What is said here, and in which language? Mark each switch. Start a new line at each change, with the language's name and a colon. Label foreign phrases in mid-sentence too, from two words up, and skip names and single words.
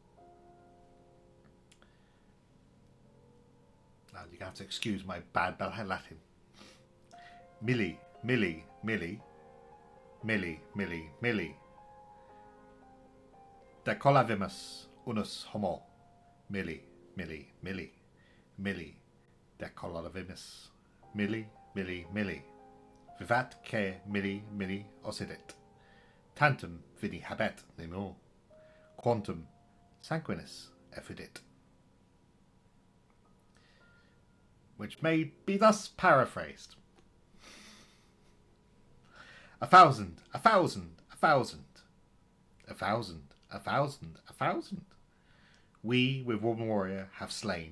English: Now you're going to have to excuse my bad Latin.
Latin: Milli, milli, milli, milli, milli, milli. Decolavimus unus homo. Milli, milli, milli, milli. Decolavimus. Milli, milli, milli. Vivat que milli, milli occidit. Tantum vini habet nemo. Quantum sanguinis effudit.
English: Which may be thus paraphrased. 1,000, 1,000, 1,000. 1,000, 1,000, 1,000. We with one warrior have slain.